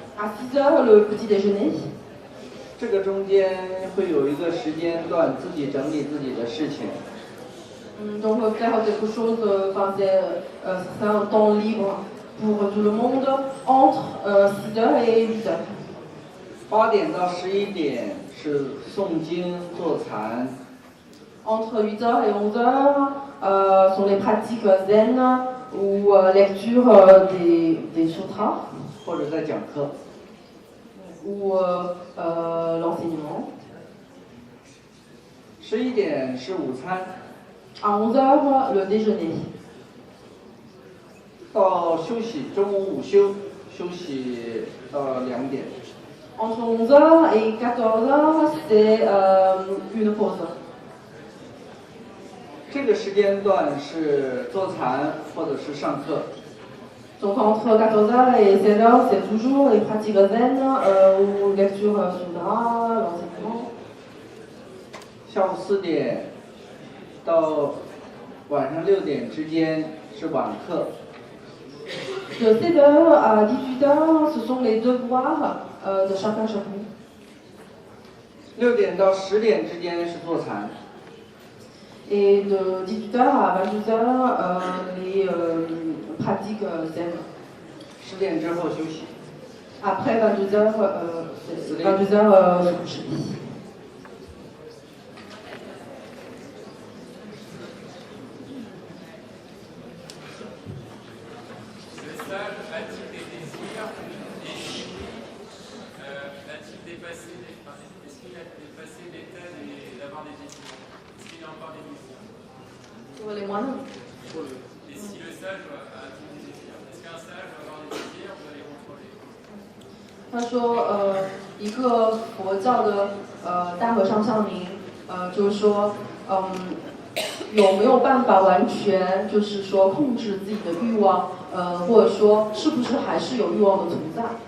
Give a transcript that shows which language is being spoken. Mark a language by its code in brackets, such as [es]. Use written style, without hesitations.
[fr] À 6 heures, le petit déjeuner. [zh] 这个中间会有一个时间段自己整理自己的事情。 [fr] Donc faire quelque chose, enfin c'est un temps libre pour tout le monde entre 6 heures et 8 heures. [zh] 8点到11点是诵经坐禅。 [fr] Entre 8 heures et 11 heures sont les pratiques zen ou lecture des sutras [zh] 或者在讲课。 [fr] ou l'enseignement. [zh] 11点是午餐。 [fr] À 11 heures, le déjeuner. [zh] 到休息，中午午休，休息到2点。 [fr] Entre 11 heures et 14 heures, c'est une pause. [zh] 这个时间段是坐禅或者是上课。 [fr] Donc entre 14 heures et 16 heures, c'est toujours les pratiques zen ou lecture sutra, l'enseignement. [zh] 下午4点到晚上6点之间是晚课。 [fr] De 16h à 18h, ce sont les devoirs de chacun. [zh] 6点到10点之间是坐禅。 [fr] Et de 18h à 22h, les pratiques zen. [zh] 10点之后休息。 [fr] Après 22h, 22h se coucher. Le sage a-t-il des désirs et si oui, a-t-il dépassé est-ce qu'il a dépassé l'état d'avoir des désirs? Est-ce qu'il a encore des désirs? Pour les moines. Et si le sage a-t-il des désirs? Est-ce qu'un sage va avoir des désirs? Vous allez contrôler? [zh] 他说，一个佛教的大和尚向您，就是说，有没有办法完全就是说控制自己的欲望，或者说是不是还是有欲望的存在？